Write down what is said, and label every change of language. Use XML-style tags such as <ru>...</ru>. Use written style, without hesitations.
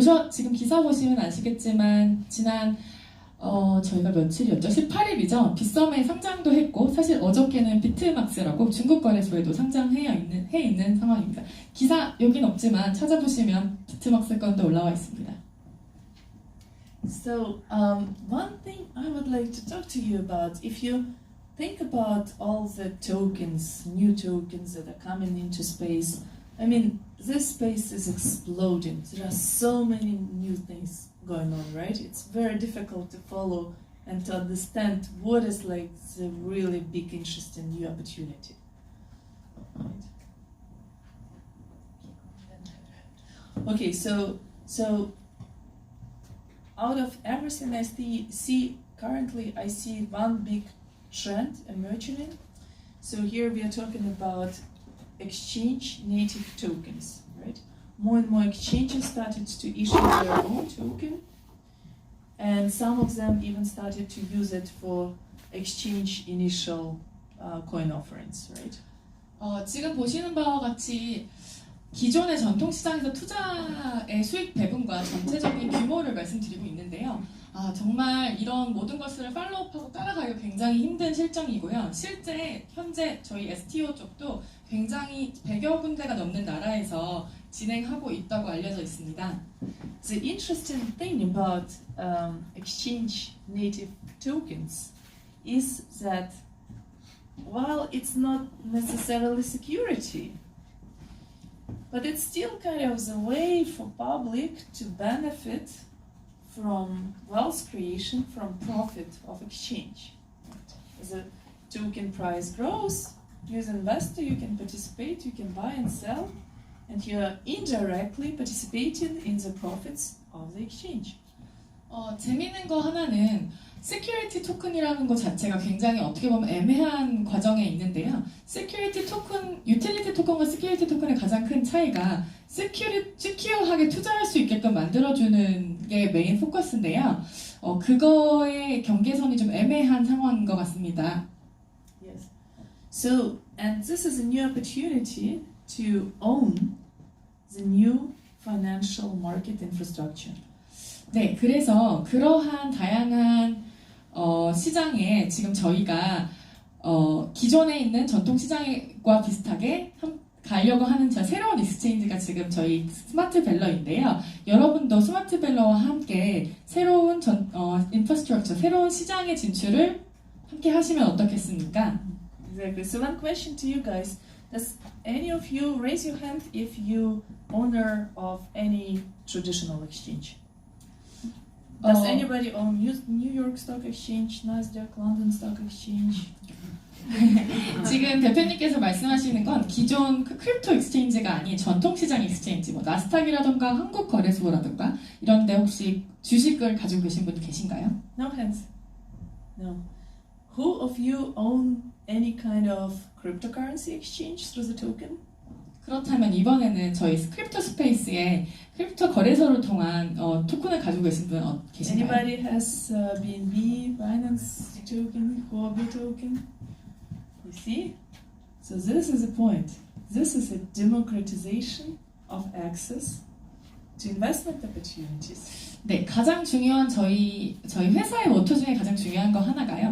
<ko>지금 기사 보시면 아시겠지만 지난 저희가 며칠이었죠? 18일이죠. 빗썸에 상장도 했고 사실 어저께는 비트막스라고 중국 거래소에도 상장해 있는 상황입니다. 기사 여긴 없지만 찾아보시면 비트막스 건도 올라와 있습니다.</ko> <en>So one thing I would like to talk to you about, if you think about all the tokens, new tokens that are coming into space, I mean, this space is exploding. There are so many new things going on, right? It's very difficult to follow and to understand what is like the really big, interesting new opportunity. Right. Okay, so out of everything I see currently, I see one big trend emerging. So here we are talking about exchange native tokens, right? More and more exchanges started to issue their own token, and some of them even started to use it for exchange initial coin offerings, right?</en> <ko>지금 보시는 바와 같이 기존의 전통시장에서 투자의 수익 배분과 전체적인 규모를 말씀드리고 있는데요. 정말 이런 모든 것을 팔로우업하고 따라가기가 굉장히 힘든 실정이고요. 실제 현재 저희 STO 쪽도 굉장히 100여 군데가 넘는 나라에서 진행하고 있다고 알려져 있습니다.</ko> <en>The interesting thing about exchange native tokens is that while it's not necessarily security, but it's still kind of the way for public to benefit from wealth creation, from profit of exchange. As the token price grows, you as an investor, you can participate, you can buy and sell, and you're indirectly participating in the profits of the exchange.</en> <ko>재미있는 거 하나는 시큐리티 토큰이라는 것 자체가 굉장히 어떻게 보면 애매한 과정에 있는데요. 시큐리티 토큰, 유틸리티 토큰과 시큐리티 토큰의 가장 큰 차이가 시큐어하게 투자할 수 있게끔 만들어주는 게 메인 포커스인데요. 그거의 경계선이 좀 애매한 상황인 것 같습니다.</ko> <en>Yes. So, and this is a new opportunity to own the new financial market infrastructure.</en> <ko>네, 그래서 그러한 다양한 시장에 지금 저희가 기존에 있는 전통 시장과 비슷하게 가려고 하는 새로운 익스체인지가 지금 저희 스마트 밸러인데요. 여러분도 스마트 밸러와 함께 새로운 인프라스트럭처, 새로운 시장의 진출을 함께 하시면 어떻겠습니까?</ko> <en>Exactly. So one question to you guys: does any of you raise your hand if you owner of any traditional exchange? Does anybody own New York Stock Exchange, Nasdaq, London Stock Exchange?</en> <ko>지금 대표님께서 말씀하시는 건 기존 크립토 익스체인지가 아닌 전통시장 익스체인지, 뭐 나스닥이라던가 한국거래소라던가 이런데 혹시 주식을 가지고 계신 분 계신가요?</ko> <en>No hands. No. Who of you own any kind of cryptocurrency exchange through the token?</en> <ko>그렇다면 이번에는 저희 크립토 스페이스에 크립토 거래소를 통한 토큰을 가지고 계신 분 계신가요?</ko> <en>Anybody has BNB, Binance token, Huobi token? You see? So this is the point. This is a democratization of access to investment opportunities.</en> <ko>네, 가장 중요한 저희 회사의 모토 중에 가장 중요한 거 하나가요.</ko>